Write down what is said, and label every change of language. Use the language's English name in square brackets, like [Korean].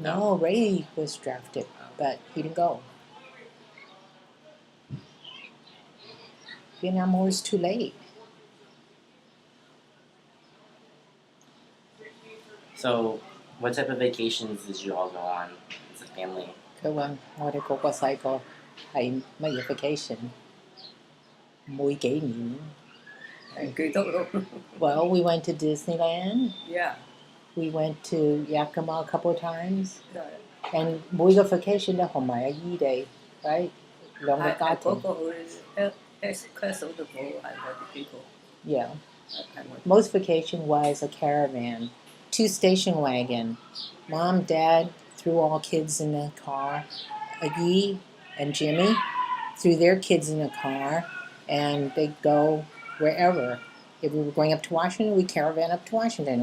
[English] No, Ray was drafted, but he didn't go. Vietnam War was too late. So, what type of vacations did you all go on as a family? [Cantonese] 佢話我哋個細個係乜嘢 vacation？每幾年。唔記得咯。 [English] Well, we went to Disneyland. Yeah. We went to Yakima a couple of times. Yeah. [Cantonese] And 每個 vacation 都同埋阿姨哋 right 兩個家庭。嗰個去 Castle 度冇係我哋幾個。 [English] Yeah. [Cantonese] 係我。 [English] Most vacation was a caravan, 2 station wagon. Mom, Dad threw all kids in the car. Yi and Jimmy threw their kids in the car, and they'd go wherever. If we were going up to Washington, we caravan up to Washington.